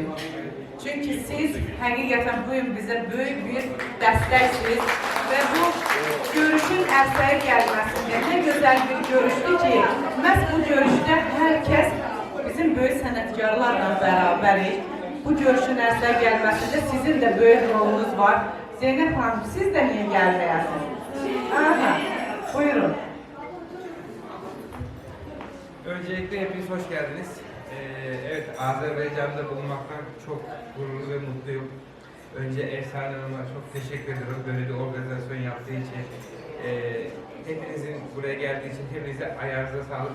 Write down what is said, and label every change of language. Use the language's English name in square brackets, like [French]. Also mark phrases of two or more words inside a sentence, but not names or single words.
[Azerbaijani] Çünki siz həqiqətən bu gün bizə böyük bir dəstəksiniz və bu görüşün ərsəyə gəlməsində nə gözəl bir görüşdür ki, məhz bu görüşdə hər kəs bizim böyük sənətkarlarla bərabərik. Bu görüşün ərsəyə gəlməsində sizin də böyük rolunuz var. Zeynəb xanım, siz də niyə gəlməyəsiniz? Buyurun. [Turkish] Öncelikle hepiniz hoş geldiniz. Evet, Azerbaycan'da bulunmaktan çok gururlu ve mutluyum. Önce Efsane Hanım'a çok teşekkür ediyorum böyle bir organizasyon yaptığı için. Hepinizin buraya geldiği için hepinize ayağınıza sağlık.